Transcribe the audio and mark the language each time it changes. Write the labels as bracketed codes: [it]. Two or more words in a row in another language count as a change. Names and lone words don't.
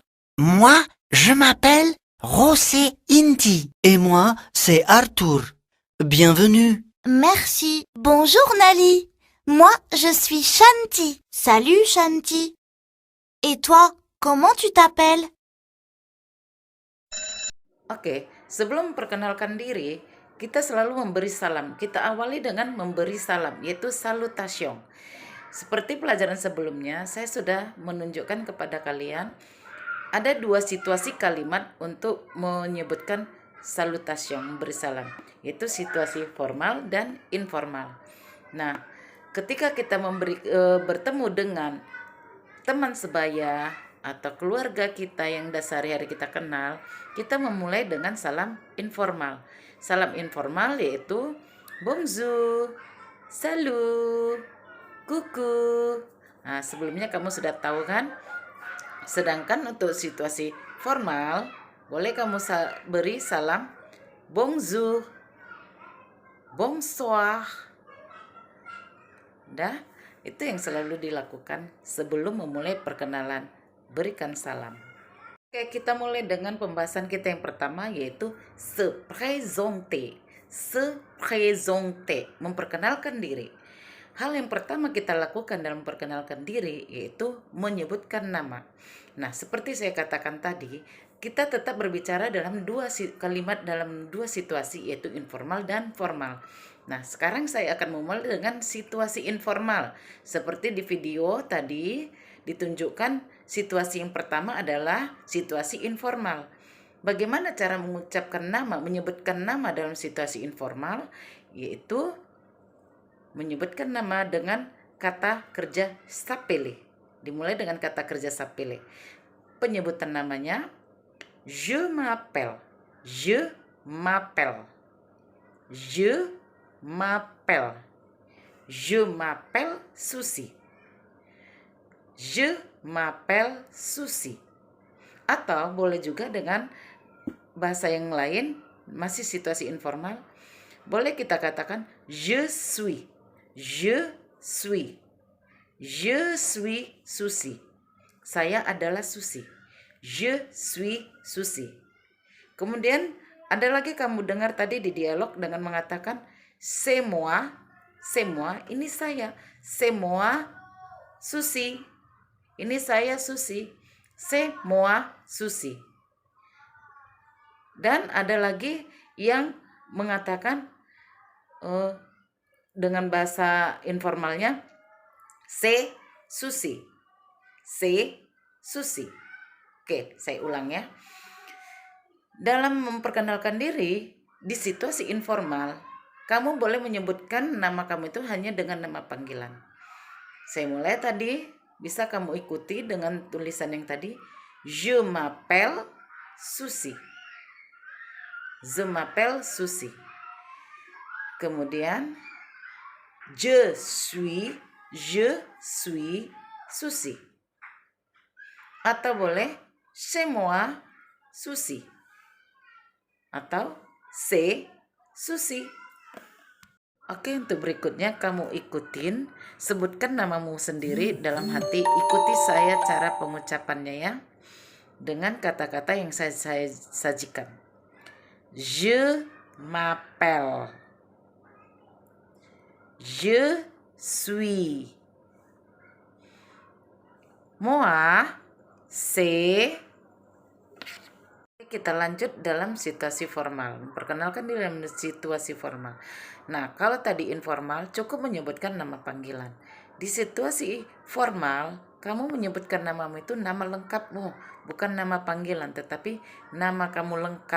[fr] Moi, je m'appelle José Inti. Et moi, c'est Arthur. Bienvenue. Merci. Bonjour Nali. Moi, je suis Shanti. Salut Shanti. Et toi, comment tu t'appelles? [id] Oke, sebelum memperkenalkan diri, kita selalu memberi salam. Kita awali dengan memberi salam, yaitu salutation. Seperti pelajaran sebelumnya, saya sudah menunjukkan kepada kalian ada dua situasi kalimat untuk menyebutkan salutation, memberi salam, yaitu situasi formal dan informal. Nah, ketika kita bertemu dengan teman sebaya atau keluarga kita yang sehari-hari kita kenal, kita memulai dengan salam informal. Salam informal yaitu [fr] bonjour, salut, [id] kuku. Nah, sebelumnya kamu sudah tahu kan? Sedangkan untuk situasi formal, boleh kamu beri salam [fr] bonjour, bonsoir. [id] Itu yang selalu dilakukan sebelum memulai perkenalan. Berikan salam. Oke, kita mulai dengan pembahasan kita yang pertama, yaitu [fr] se présenter. Se présenter, [id] memperkenalkan diri. Hal yang pertama kita lakukan dalam memperkenalkan diri yaitu menyebutkan nama. Nah, seperti saya katakan tadi, kita tetap berbicara dalam dua kalimat dalam dua situasi, yaitu informal dan formal. Nah, sekarang saya akan memulai dengan situasi informal. Seperti di video tadi ditunjukkan, situasi yang pertama adalah situasi informal. Bagaimana cara mengucapkan nama, menyebutkan nama dalam situasi informal? Yaitu menyebutkan nama dengan kata kerja s'appeler. Dimulai dengan kata kerja s'appeler. Penyebutan namanya, [fr] je m'appelle, je m'appelle, je m'appelle, je m'appelle Susi, je m'appelle Susi. [id] Atau boleh juga dengan bahasa yang lain, masih situasi informal, boleh kita katakan [fr] je suis, je suis, je suis Susi. [id] Saya adalah Susi, [fr] je suis Susi. [id] Kemudian ada lagi kamu dengar tadi di dialog dengan mengatakan [fr] c'est moi, [id] ini saya, [fr] c'est moi Susi, [id] ini saya Susi, [fr] c'est moi Susi. [id] Dan ada lagi yang mengatakan dengan bahasa informalnya [fr] c'est Susi, c'est Susi. [id] Oke, saya ulang ya. Dalam memperkenalkan diri di situasi informal, kamu boleh menyebutkan nama kamu itu hanya dengan nama panggilan. Saya mulai tadi, bisa kamu ikuti dengan tulisan yang tadi, [fr] je m'appelle Susi, je m'appelle Susi. Kemudian je suis Susi. [id] Atau boleh [fr] c'est moi Susi. Atau c'est Susi. [id] Oke, untuk berikutnya kamu ikutin, sebutkan namamu sendiri dalam hati. Ikuti saya cara pengucapannya ya, dengan kata-kata yang saya sajikan. [fr] Je m'appelle, je suis, moi c'est. [id] Kita lanjut dalam situasi formal. Memperkenalkan diri dalam situasi formal. Nah, kalau tadi informal cukup menyebutkan nama panggilan. Di situasi formal, kamu menyebutkan namamu itu nama lengkapmu, bukan nama panggilan, tetapi nama kamu lengkap.